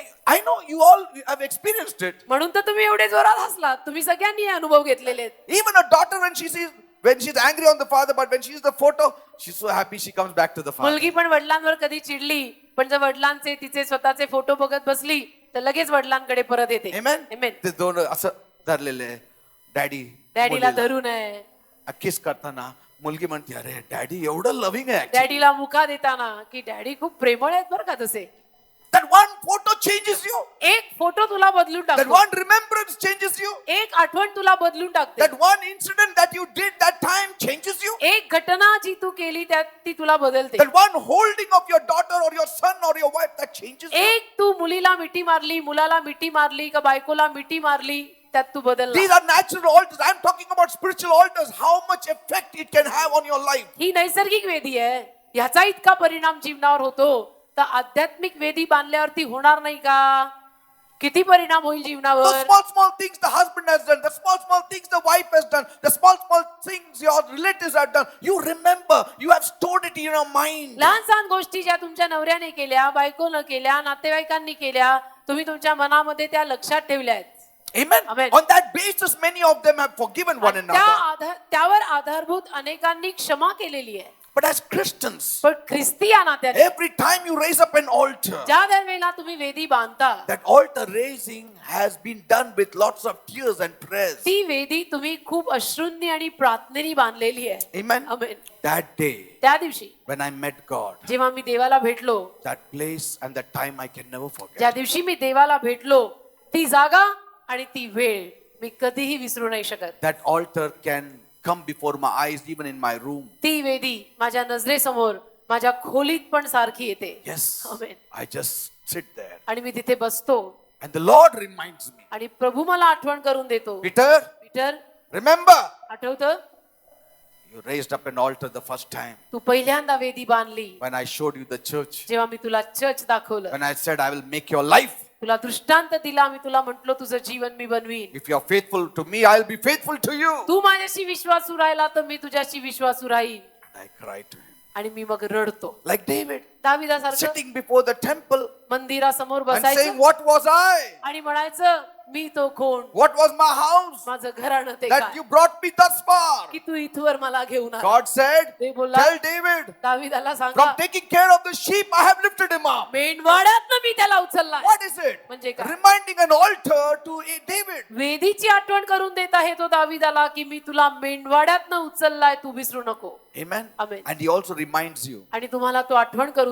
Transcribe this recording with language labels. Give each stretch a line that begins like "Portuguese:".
English: I know you all have experienced it.
Marathi: म्हणून तर तुम्ही एवढे जोरात हसलात. तुम्ही सगळ्यांनी हे अनुभव घेतलेले आहेत.
English: Even a daughter when she's angry on the father, but when she sees the photo, she's so happy she comes back to the father.
Marathi: मुलगी पण वडिलांवर कधी चिडली, पण जर वडिलांचे तिचे स्वतःचे फोटो बघत बसली तर लगेच वडिलांकडे परत येते.
English: Amen. Amen.
Marathi: ते दोन असं धरलेले डॅडी डॅडीला धरून आहे, किस करताना मुलगी म्हणते अरे डॅडी एवढं लव्हिंग आहे. डॅडीला मुका देताना की डॅडी खूप प्रेमळ आहेत बरं का तसे.
English: That one photo changes you.
Marathi: एक फोटो तुला बदलून
English: That
Marathi: टाकतो,
English: one remembrance changes you.
Marathi: एक आठवण तुला बदलून टाकते,
English: That one incident that you did that time changes you.
Marathi: एक घटना जी तू केली त्यात ती तुला बदलते.
English: That one holding of your daughter or your son or your wife that changes you.
Marathi: एक तू मुलीला मिठी मारली, मुलाला मिठी मारली का बायकोला मिठी मारली, त्यात तू बदलला.
English: These are natural altars. I'm talking about spiritual altars. How much effect it can have on your life.
Marathi: ही नैसर्गिक वेदी आहे, ह्याचा इतका परिणाम जीवनावर होतो, तर आध्यात्मिक वेदी बांधल्यावरती होणार नाही का? किती परिणाम होईल
English: The
Marathi: जीवनावर.
English: small things the husband has done, the small things the wife has done, the small things your relatives have done. You remember, you have stored it in your mind.
Marathi: लहान सहान गोष्टी ज्या तुमच्या नवऱ्याने केल्या, बायकोनं केल्या, नातेवाईकांनी केल्या, तुम्ही तुमच्या मनामध्ये त्या लक्षात ठेवल्या आहेत.
English: Amen. Amen. On that basis, many of them have forgiven one another.
Marathi: त्यावर आधारभूत अनेकांनी क्षमा केलेली आहे.
English: But as Christians,
Marathi: पण ख्रिस्ती या नात्याने
English: every time you raise up an altar,
Marathi: ज्या दरवेळेला तुम्ही वेदी बांधता,
English: that altar raising has been done with lots of tears and prayers.
Marathi: ती वेदी तुम्ही खूप अश्रूंनी आणि प्रार्थनेनी बांधलेली आहे.
English: Amen. Amen. That day,
Marathi: त्या दिवशी
English: when I met God,
Marathi: जेव्हा मी देवाला भेटलो,
English: that place and that time I can never forget.
Marathi: ज्या दिवशी मी देवाला भेटलो, ती जागा आणि ती वेळ मी कधीही विसरू नाही शकत.
English: That altar can come before my eyes even in my room.
Marathi: ती वेदी माझ्या नजरेसमोर माझ्या खोलीत पण सारखी येते.
English: Yes. Amen. I just sit there
Marathi: आणि मी तिथे बसतो
English: and the Lord reminds me.
Marathi: आणि प्रभू मला आठवण करून देतो.
English: Peter,
Marathi: पीटर,
English: remember,
Marathi: आठवतं
English: you raised up an altar the first time
Marathi: तू पहिल्यांदा वेदी बांधली
English: when I showed you the church.
Marathi: जेव्हा मी तुला चर्च दाखवलं,
English: When I said I will make your life.
Marathi: तुला दृष्टांत दिला, मी तुला म्हटलो तुझं जीवन मी बनवीन.
English: If you are faithful to me, I'll be faithful to you.
Marathi: तू माझ्याशी विश्वासू राहिला तर मी तुझ्याशी विश्वासू राहीन.
English: I cried to him.
Marathi: आणि मी मग रडतो.
English: Like David,
Marathi: दाविदासारखं
English: sitting before the temple
Marathi: मंदिरासमोर
English: and saying,
Marathi: बसायचं
English: what was I?
Marathi: आणि म्हणायचं मी तो कोण,
English: What was my house
Marathi: माझं घराणं ते
English: that
Marathi: काय,
English: you brought me thus far?
Marathi: की तू इथवर मला घेऊन आला.
English: God said,
Marathi: ते बोलला,
English: tell David,
Marathi: दाविदाला सांगा,
English: from taking care of the sheep, I have lifted him up.
Marathi: मेंढवाड्यातनं मी त्याला उचलला.
English: What is it?
Marathi: म्हणजे काय?
English: Reminding an altar to David.
Marathi: वेदीची आठवण करून देत आहे तो दाविदाला की मी तुला मेंढवाड्यातनं उचललाय, तू विसरू नको.
English: Amen. Amen. And he also reminds you,
Marathi: आणि तुम्हाला तो आठवण करून